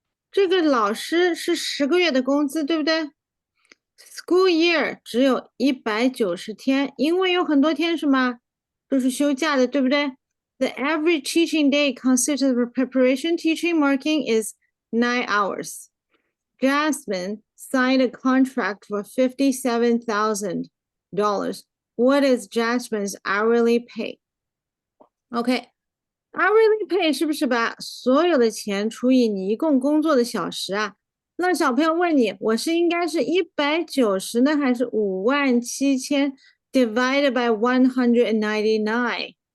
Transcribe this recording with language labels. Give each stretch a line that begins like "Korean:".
Chinese: 这个老师是10个月的工资，对不对？School year 只有190天，因为有很多天什么都是休假的，对不对？
English: The average teaching day consists of preparation, teaching, marking is 9 hours. Jasmine signed a contract for $57,000. What is Jasmine's hourly pay? Okay.
Chinese: Hourly pay 是不是把所有的钱除以你一共工作的小时啊？那小朋友问你，我是应该是190呢，还是
English: 57000 divided by 199?